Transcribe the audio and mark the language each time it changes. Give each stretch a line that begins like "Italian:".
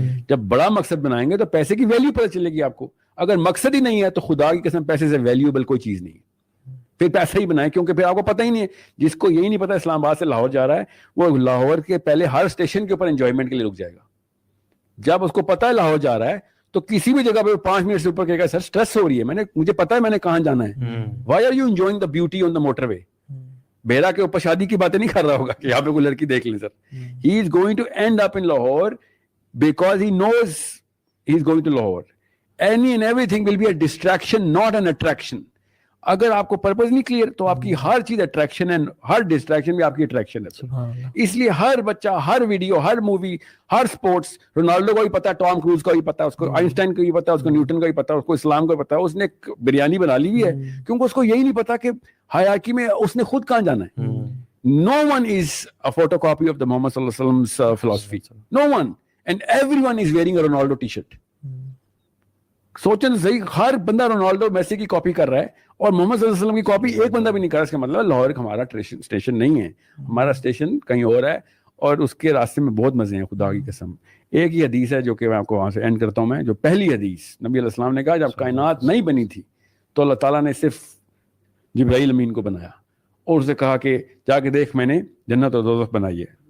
Urdu: جب بڑا مقصد بنائیں گے تو پیسے کی ویلیو پتہ چلے گی آپ کو. اگر مقصد ہی نہیں ہے تو خدا کی قسم پیسے سے ویلیوبل کوئی چیز نہیں ہے. پھر پیسہ ہی بنائیں, کیونکہ پھر آپ کو پتہ ہی نہیں ہے. جس کو یہی نہیں پتا اسلام آباد سے لاہور جا رہا ہے, وہ لاہور کے پہلے ہر اسٹیشن کے اوپر انجوائمنٹ کے لیے رک جائے گا. جب اس کو پتا ہے لاہور جا رہا ہے تو کسی بھی جگہ پہ 5 منٹ سے اوپر کہے گا سر سٹریس ہو رہی ہے, مجھے پتا ہے میں نے کہاں جانا ہے.
English: Why are you enjoying the beauty on the motorway.
Urdu: بیڑا کے اوپر شادی کی باتیں نہیں کر رہا ہوگا کہ یہاں پہ کوئی لڑکی دیکھ لیں سر.
English: He is going to end up in Lahore because he knows he is going to Lahore. Any and everything will be a distraction not an attraction.
Urdu: اگر آپ کو پرپز نہیں کلیئر تو آپ کی ہر چیز اٹریکشن ہے, ہر ڈسٹریکشن بھی آپ کی اٹریکشن ہے. اس لیے ہر بچہ, ہر ویڈیو, ہر مووی, ہر سپورٹس, رونالڈو کو بھی پتا ہے, ٹام کروز کو بھی پتا ہے, اس کو آئنسٹائن کو بھی پتا ہے, اس کو نیوٹن کو بھی پتا ہے, اس کو اسلام کو بھی پتا ہے. اس نے بریانی بنا لی ہوئی ہے کیونکہ اس کو یہی نہیں پتا کہ حیاکی میں اس نے خود کہاں جانا ہے.
English: No one is a photocopy of the Muhammad sallallahu alaihi wasallam's philosophy. No one. And everyone is wearing a Ronaldo t-shirt.
Urdu: سوچیں صحیح, ہر بندہ رونالڈو میسی کی کاپی کر رہا ہے اور محمد صلی اللہ علیہ وسلم کی کاپی ایک بندہ بھی نہیں کر رہا. اس کا مطلب لاہور ہمارا اسٹیشن نہیں ہے, ہمارا اسٹیشن کہیں اور ہے, اور اس کے راستے میں بہت مزے ہیں خدا کی قسم. ایک ہی حدیث ہے جو کہ میں آپ کو وہاں سے اینڈ کرتا ہوں. میں جو پہلی حدیث نبی علیہ السلام نے کہا جب کائنات نہیں بنی تھی تو اللہ تعالیٰ نے صرف جبرائیل امین کو بنایا اور اسے کہا کہ جا کے دیکھ میں نے جنت اور دوزخ بنائی ہے.